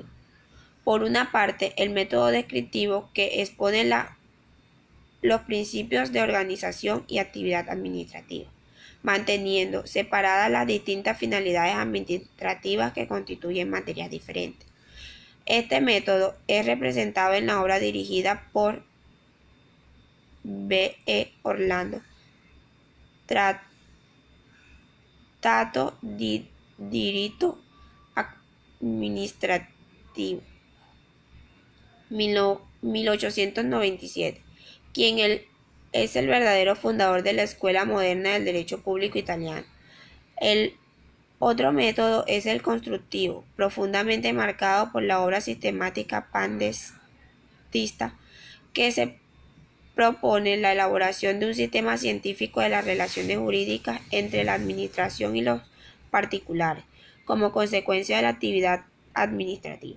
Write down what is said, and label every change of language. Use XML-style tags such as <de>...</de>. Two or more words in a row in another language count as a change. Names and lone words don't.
<es>Por una parte, el método descriptivo, que expone los principios de organización y actividad administrativa, manteniendo separadas las distintas finalidades administrativas que constituyen materias diferentes. Este método es representado en la obra dirigida por B. E. Orlando, Trattato di diritto amministrativo, 1897, quien es el verdadero fundador de la escuela moderna del derecho público italiano. El otro método es el constructivo, profundamente marcado por la obra sistemática pandestista, que se propone la elaboración de un sistema científico de las relaciones jurídicas entre la administración y los particulares, como consecuencia de la actividad administrativa.</es>